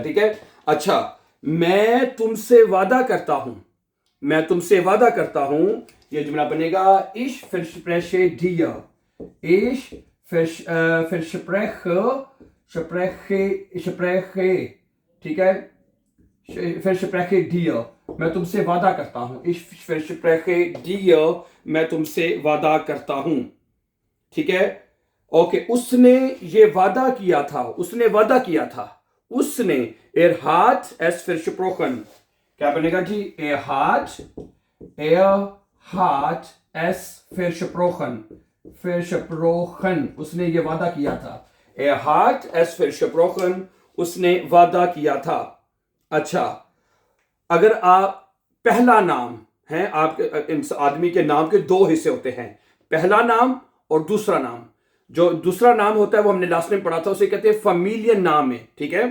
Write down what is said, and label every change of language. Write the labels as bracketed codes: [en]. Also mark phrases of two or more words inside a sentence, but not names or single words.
[hi] ठीक है, अच्छा, मैं तुमसे वादा करता हूं, मैं तुमसे वादा करता हूं, यह जुमला बनेगा [de] ich verspreche dir, ich spreche, [hi] ठीक है, [de] verspreche dir, [hi] मैं तुमसे वादा करता हूं। [de] ich verspreche dir, [hi] मैं तुमसे वादा करता हूं। ठीक है, ओके, उसने ये वादा किया था, उसने वादा किया था, उसने। [de] er hat es versprochen, [hi] क्या बनेगा जी? [de] er hat es versprochen, [hi] उसने ये वादा किया था। [de] er hat es versprochen, [hi] उसने वादा किया था। अच्छा, अगर आप पहला नाम है, आपके इस आदमी के नाम के दो हिस्से होते हैं, पहला नाम और दूसरा नाम। जो दूसरा नाम होता है वो हमने लास्ट में पढ़ा था, उसे कहते हैं फैमिलियन नाम है, ठीक है।